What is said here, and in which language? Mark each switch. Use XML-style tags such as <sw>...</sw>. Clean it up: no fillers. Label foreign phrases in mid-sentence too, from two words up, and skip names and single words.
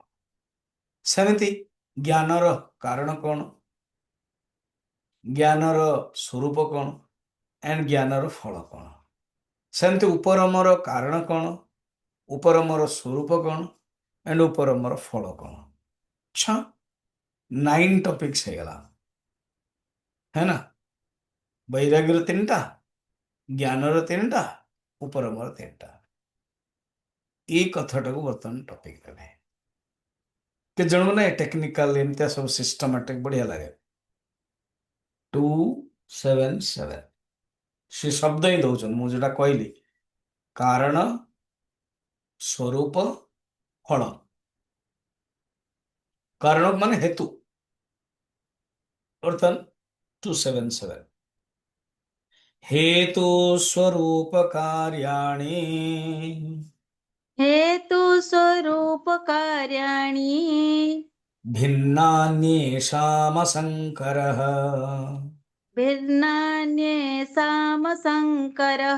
<or>ସେମିତି ଜ୍ଞାନର କାରଣ କଣ, ଜ୍ଞାନର ସ୍ୱରୂପ କଣ ଏଣ୍ଡ ଜ୍ଞାନର ଫଳ କଣ। ସେମିତି ଉପରମର କାରଣ କଣ, ଉପରମର ସ୍ୱରୂପ କଣ ଏଣ୍ଡ ଉପରମର ଫଳ କଣ। 9 ଟପିକ୍ସ ହେଇଗଲା,</or> <hi>है ना।</hi> <or>ବୈରାଗ୍ୟର ତିନିଟା, ଜ୍ଞାନର ତିନିଟା, ଉପରମର ତିନିଟା। ଏଇ କଥାଟାକୁ ବର୍ତ୍ତମାନ ଟପିକ ଦେବେ। କେତେ ଜଣଙ୍କୁ ନା ଟେକ୍ନିକାଲ ଏମିତିଆ ସବୁ ସିଷ୍ଟମାଟିକ ବଢିଆ ଲାଗେ। 277 ସେ ଶବ୍ଦ ହିଁ ଦଉଛନ୍ତି, ମୁଁ ଯୋଉଟା କହିଲି, କାରଣ, ସ୍ୱରୂପ, ଫଳ। କାରଣ ମାନେ ହେତୁ। ବର୍ତ୍ତମାନ 277</or> <sa>हेतु स्वरूप कार्याणि हेतु स्वरूप कार्याणि भिन्नान्येषामशङ्करः भिन्नान्येषामशङ्करः</sa>